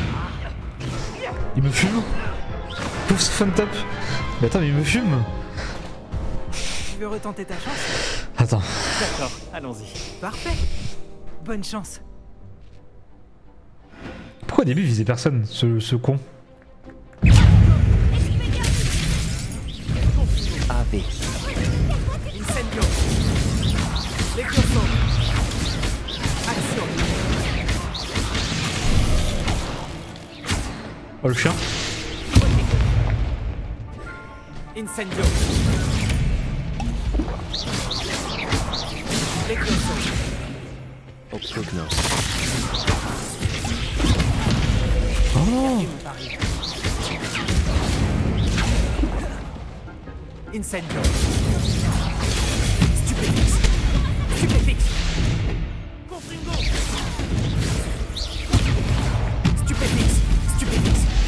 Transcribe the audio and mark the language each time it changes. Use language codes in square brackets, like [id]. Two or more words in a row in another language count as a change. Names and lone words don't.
[fr] Il me fume. Pouf, fun top. Mais attends, mais il me fume. Tu veux retenter ta chance? Attends. D'accord, allons-y. Parfait. Bonne chance. Pourquoi au début il visait personne, ce con? AB. Incendio. Les glaçons. Action. Oh, le chien. Incendio. Les glaçons. Octognos. Oh. Incendio. Stupéfixe. Stupéfixe. Confringo. Stupéfixe. Stupéfixe.